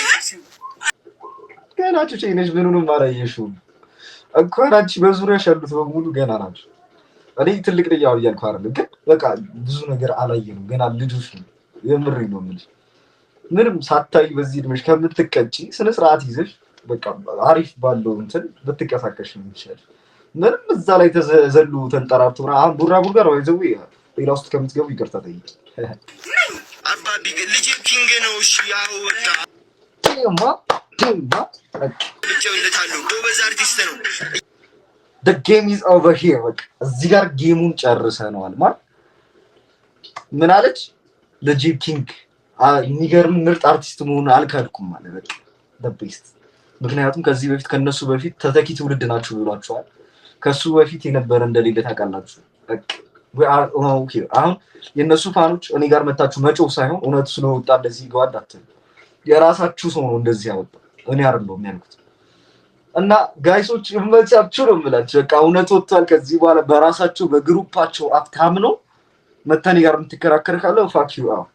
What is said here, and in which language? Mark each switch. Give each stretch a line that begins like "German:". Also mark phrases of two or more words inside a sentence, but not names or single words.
Amharic: ገና ጩጬነሽ ምኑንም አላየሽውም እንኳን አንቺ በዙሪያሽ ያሉት በሙሉ ገና ናቸው። እኔ ትልቅ ልጅ ያው እያልኩ አይደለም፣ ግን በቃ ብዙ ነገር አላየንም ገና ልጆች ነው። የምሬ ነው የምልሽ። ምንም ሳታይ በዚህ እድሜሽ ከምትቀጪ ስነ ስርዓት ይዘሽ በቃ አሪፍ ባለው እንትን ብትቀሳቀሽ ነው የሚሻል። ምንም እዛ ላይ ተዘሉ ተንጠራርቶ አሁን ቡራ ጋር ወይ ዘው ሌላ ውስጥ ከምትገቡ ይቅርታ ጠይቂ። አባቢ ልጅ ኪንግ ነው። እሺ ያው ወጣ ልጨውለታለሁ ጎበዝ አርቲስት ነው።
English: the game is over here
Amharic: በቃ እዚህ ጋር ጌሙን ጨርሰናል ማለት ምን አለች? ለጂፕ ኪንግ የሚገርም ምርጥ አርቲስት መሆኑን አልካድኩም ማለት በቃ
English: the best
Amharic: ምክንያቱም ከዚህ በፊት ከነሱ በፊት ተተኪ ትውልድ ናችሁ ብሏቸዋል። ከሱ በፊት የነበረ እንደሌለ ታውቃላችሁ። አሁን የእነሱ ፋኖች እኔ ጋር መታችሁ መጮህ ሳይሆን እውነቱ ስለወጣ እንደዚህ ይገዋል አትሉ። የራሳችሁ ሰው ነው እንደዚህ ያወጣው፣ እኔ አይደለሁም ያልኩት። እና ጋይሶች እመቻችሁ ነው የምላችሁ። በቃ እውነት ወጥቷል። ከዚህ በኋላ በራሳቸው በግሩፓቸው አፍታም ነው መታኔ ጋር የምትከራከር ካለ
English: fuck you
Amharic: አው